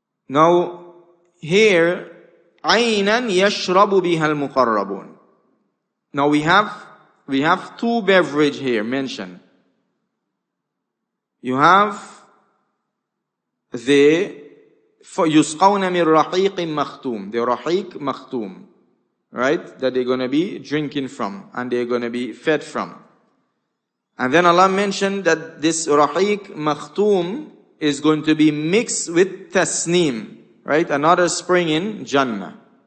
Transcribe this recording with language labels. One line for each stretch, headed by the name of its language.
English: Now, here,
Arabic: عَيْنًا يَشْرَبُ بِهَا الْمُقَرَّبُونَ.
English: Now we have two beverages here mentioned. You have the
Arabic: يُسْقَوْنَ مِنْ رَحِيقٍ مَخْتُومٍ.
English: The rahiq makhtum. Right? That they're going to be drinking from and they're going to be fed from. And then Allah mentioned that this rahiq makhtum is going to be mixed with tasneem. Right? Another spring in Jannah.